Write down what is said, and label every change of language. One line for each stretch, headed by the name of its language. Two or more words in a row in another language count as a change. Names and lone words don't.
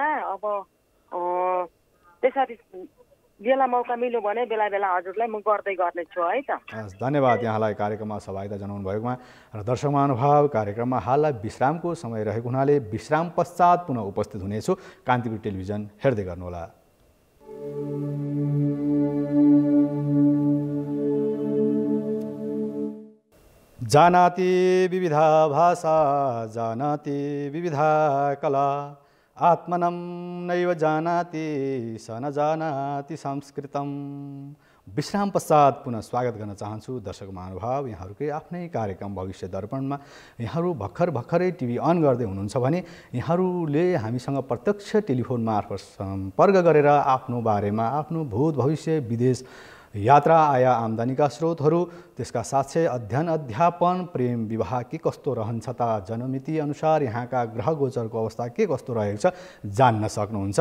Nepali: अब त्यसरी बेला मौका मिल्यो भने बेला बेला हजुरलाई म गर्दै गर्नेछु है त। धन्यवाद यहाँलाई कार्यक्रममा सहभागिता जनाउनु भएकोमा। र दर्शक महानुभाव, कार्यक्रममा हाललाई विश्रामको समय रहेको हुनाले विश्राम पश्चात पुनः उपस्थित हुनेछु। कान्तिपुर टेलिभिजन हेर्दै गर्नुहोला।
Sanskrit: जानाति विविधा भाषा, जानाति विविधा कला, आत्मनं नैव जानाति स न जानाति संस्कृतम।
Nepali: विश्राम पश्चात पुनः स्वागत गर्न चाहन्छु दर्शक महानुभाव। यहाँहरूकै आफ्नै कार्यक्रम भविष्य दर्पणमा यहाँहरू भर्खरै टिभी अन गर्दै हुनुहुन्छ भने यहाँहरूले हामीसँग प्रत्यक्ष टेलिफोन मार्फत सम्पर्क गरेर आफ्नो बारेमा, आफ्नो भूत भविष्य, विदेश यात्रा, आय आम्दानीका स्रोतहरू, त्यसका साथै अध्ययन अध्यापन, प्रेम विवाह के कस्तो रहन्छ त, जन्ममिति अनुसार यहाँका ग्रह गोचरको अवस्था के कस्तो रहेको छ जान्न सक्नुहुन्छ।